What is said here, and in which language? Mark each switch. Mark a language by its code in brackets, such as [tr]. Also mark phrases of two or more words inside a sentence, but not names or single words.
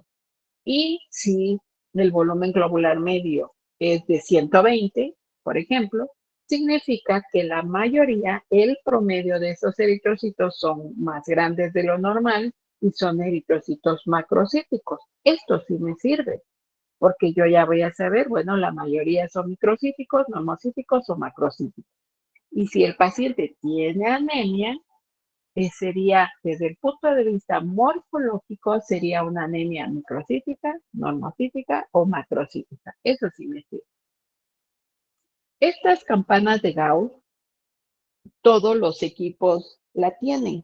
[es] Y si el volumen globular medio es de 120, por ejemplo, significa que la mayoría, el promedio de esos eritrocitos son más grandes de lo normal y son eritrocitos macrocíticos. Esto sí me sirve, porque yo ya voy a saber, bueno, la mayoría son microcíticos, normocíticos o macrocíticos. Y si el paciente tiene anemia, sería, desde el punto de vista morfológico, sería una anemia microcítica, normocítica o macrocítica. Eso sí me sirve. Estas campanas de Gauss, todos los equipos la tienen.